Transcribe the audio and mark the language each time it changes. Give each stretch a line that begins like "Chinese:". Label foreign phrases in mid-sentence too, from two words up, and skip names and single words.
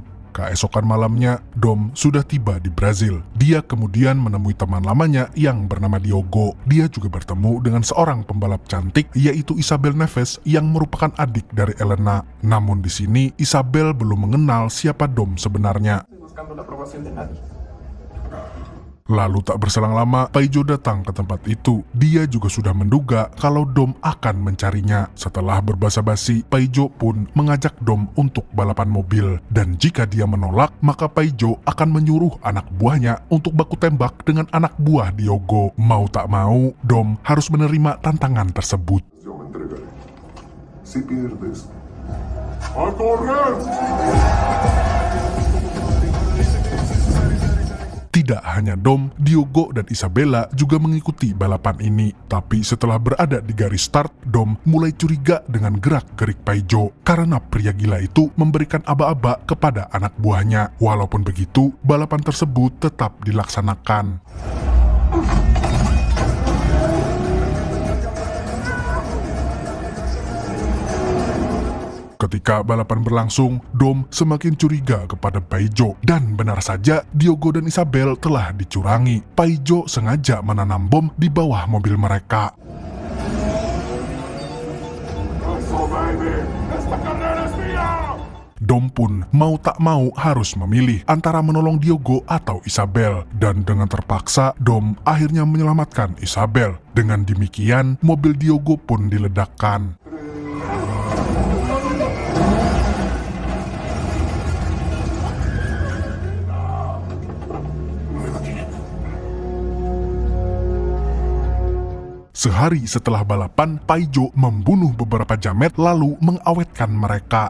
Indonesian: Keesokan malamnya, Dom sudah tiba di Brazil. Dia kemudian menemui teman lamanya yang bernama Diogo. Dia juga bertemu dengan seorang pembalap cantik, yaitu Isabel Neves yang merupakan adik dari Elena. Namun di sini, Isabel belum mengenal siapa Dom sebenarnya.
Spanish: Buscando la aprobación de nadie.
Indonesian: Lalu tak berselang lama, Paijo datang ke tempat itu. Dia juga sudah menduga kalau Dom akan mencarinya. Setelah berbasa-basi, Paijo pun mengajak Dom untuk balapan mobil. Dan jika dia menolak, maka Paijo akan menyuruh anak buahnya untuk baku tembak dengan anak buah Diogo. Mau tak mau, Dom harus menerima tantangan tersebut.
Spanish: Yo me entregaré. Si pierdes, ¡a correr!
Indonesian: Tidak hanya Dom, Diogo dan Isabella juga mengikuti balapan ini. Tapi setelah berada di garis start, Dom mulai curiga dengan gerak-gerik Paijo karena pria gila itu memberikan aba-aba kepada anak buahnya. Walaupun begitu, balapan tersebut tetap dilaksanakan. Ketika balapan berlangsung, Dom semakin curiga kepada Paijo. Dan benar saja, Diogo dan Isabel telah dicurangi. Paijo sengaja menanam bom di bawah mobil mereka.
Spanish: ¡Eso, baby! ¡Esta carrera es mía!
Indonesian: Dom pun mau tak mau harus memilih antara menolong Diogo atau Isabel. Dan dengan terpaksa, Dom akhirnya menyelamatkan Isabel. Dengan demikian, mobil Diogo pun diledakkan. Sehari setelah balapan, Paijo membunuh beberapa jamet lalu mengawetkan mereka.